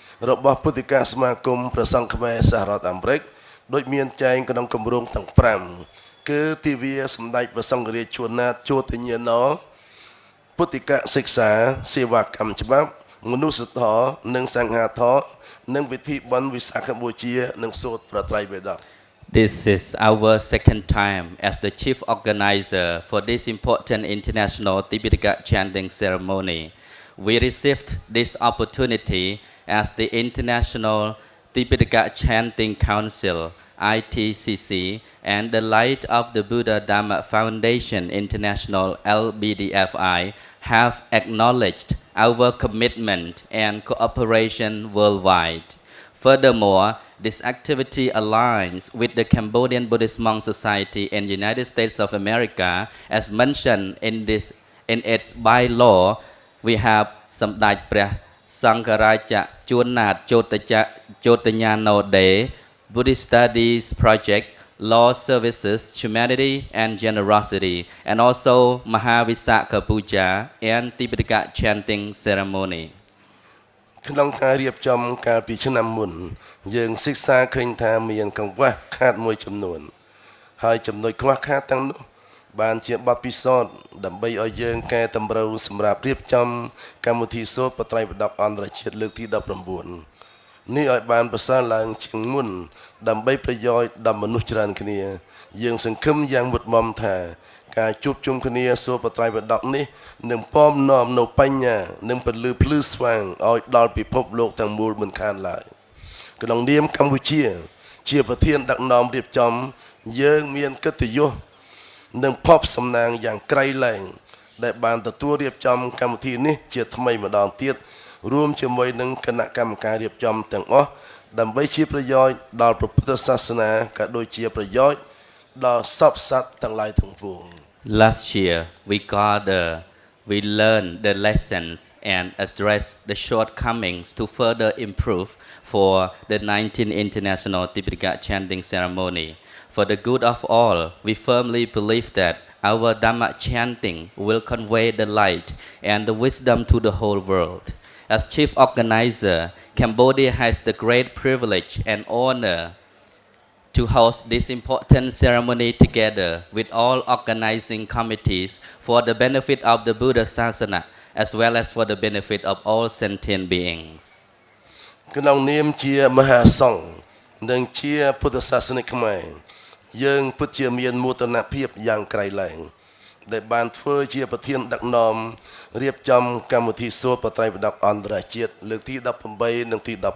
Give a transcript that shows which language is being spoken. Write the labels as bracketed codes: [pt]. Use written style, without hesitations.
[km] របស់ពុទ្ធិកសមាគមព្រះសង្ឃខ្មែរសហរដ្ឋអាមេរិកដោយមានចែងក្នុងគម្រោងទាំង5គឺទិវាសម្ដេចព្រះសង្ឃរាជជួនណាតជោទញ្ញាណពុទ្ធិកសិក្សាសេវាកម្មច្បាប់មនុស្សធម៌និងសង្ឃាធម៌និងវិធីបុណ្យវិសាខបូជានិងសូត្រប្រត្រៃបិដក [en] This is our second time as the chief organizer for this important international Tipitaka chanting ceremony. We received this opportunity as the International Tipitaka Chanting Council ITCC and the Light of the Buddha Dhamma Foundation International LBDFI have acknowledged our commitment and cooperation worldwide. Furthermore, this activity aligns with the Cambodian Buddhist Monk Society in the United States of America as mentioned in its bylaw. We have សម្ដេចព្រះសង្ឃរាជជួនណាតជោទញ្ញាណូដេ Buddhist Studies Project Law Services Humanity and Generosity and also Mahavisakha Puja and Tipitaka Chanting Ceremony [km] ក្នុងការរៀបចំកាលពីឆ្នាំមុនយើងសិក្សាឃើញថាមានកង្វះខាតមួយចំនួនហើយចំណុចខ្វះខាតទាំងនោះបានជាបទពិសោធន៍ដើម្បីឲ្យយើងកែតម្រូវសម្រាប់រៀបចំកម្មវិធីសូត្របត្រៃបិដកអន្តរជាតិលើកទី 19នេះឲ្យបានប្រសើរឡើងជាងមុនដើម្បីប្រយោជន៍ដល់មនុស្សច្រើនគ្នាយើងសង្ឃឹមយ៉ាងមុតមមថាការជួបជុំគ្នាសូត្របត្រៃបិដកនេះនឹងពំនាំនៅបញ្ញានិងពលឺភ្លឺស្វាងឲ្យដល់ពិភពលោកទាំងមូលមិនខានឡើយក្នុងនាមកម្ពុជាជាប្រធានដឹកនាំរៀបចំយើងមានកិត្តិយស និងភ័ព្វសំណាងយ៉ាងក្រៃលែងដែលបានទទួលរៀបចំកម្មវិធីនេះជាថ្មីម្ដងទៀតរួមជាមួយនឹងគណៈកម្មការរៀបចំទាំងអស់ដើម្បីជាប្រយោជន៍ដល់ព្រះពុទ្ធសាសនាក៏ដូចជាប្រយោជន៍ដល់សពសត្វទាំងឡាយទាំងពួង [en] Last year we learned the lessons and addressed the shortcomings to further improve for the 19th International Tipitaka Chanting Ceremony. For the good of all, we firmly believe that our Dhamma chanting will convey the light and the wisdom to the whole world. As chief organizer, Cambodia has the great privilege and honor to host this important ceremony together with all organizing committees for the benefit of the Buddha Sasana as well as for the benefit of all sentient beings. [km] ក្នុងនាមជាមហាសង្ឃនិងជាពុទ្ធសាសនិកខ្មែរយើងពិតជាមានមោទនភាពយ៉ាងក្រៃលែងដែលបានធ្វើជាប្រធានដឹកនាំរៀបចំកម្មវិធីសូត្របត្រៃបិដកអន្តរជាតិលើកទី18និងទី